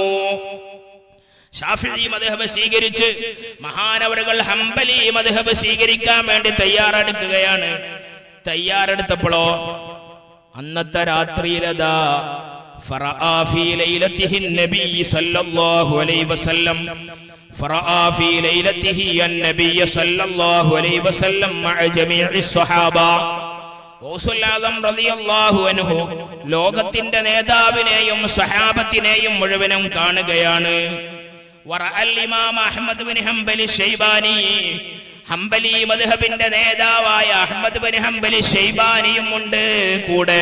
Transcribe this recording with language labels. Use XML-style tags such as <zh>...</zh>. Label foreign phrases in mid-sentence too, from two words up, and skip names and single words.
<ml>ശാഫിഈ മദ്ഹബ് സ്വീകരിച്ച് മഹാനവറുകൾ ഹംബലി മദ്ഹബ് സ്വീകരിക്കാൻ വേണ്ടി തയ്യാറെടുക്കുകയാണ്. തയ്യാറെടുത്തപ്പോഴോ അന്നത്തെ രാത്രിയിലതാ</ml> <ar>فرأى في ليلته النبي صلى الله عليه وسلم فرأى في ليلته النبي صلى الله عليه وسلم مع جميع الصحابة.</ar> <ml>ഗൗസുൽ ആലം</ml> <ar>رضي الله عنه</ar> <ml>ലോകത്തിന്റെ നേതാവിനെയും സഹാബത്തിനെയും മുഴുവനും കാണുകയാണ്.</ml> <ar>ورأى الإمام</ar> <ml>അഹ്മദ് ബിൻ ഹംബലി ശൈബാനി, ഹംബലി മദ്ഹബിന്റെ നേതാവായ അഹ്മദ് ബിൻ ഹംബലി ശൈബാനിയും ഉണ്ട് കൂടെ.</ml>